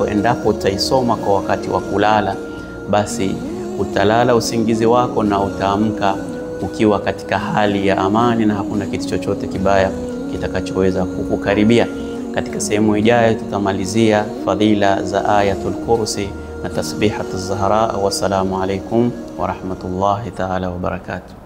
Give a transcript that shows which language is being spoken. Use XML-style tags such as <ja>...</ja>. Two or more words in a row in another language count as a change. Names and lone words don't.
<sw>Endapo utaisoma kwa wakati wa kulala, basi utalala usingizi wako na utaamka ukiwa katika hali ya amani na hakuna kitu chochote kibaya kitakachoweza kukukaribia. Katika sehemu ijayo tutamalizia fadhila za</sw> <ar>آية الكرسي</ar> <sw>na tasbihatu Zahra.</sw> <ar>والسلام عليكم ورحمة الله تعالى وبركاته.</ar>